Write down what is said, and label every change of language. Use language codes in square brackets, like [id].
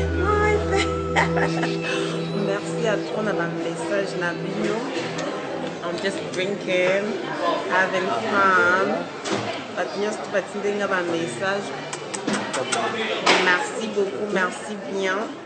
[fr] Merci à toi dans le message Nabino. [en] I'm just drinking, having fun. [fr] Dans le message. Merci beaucoup, merci bien.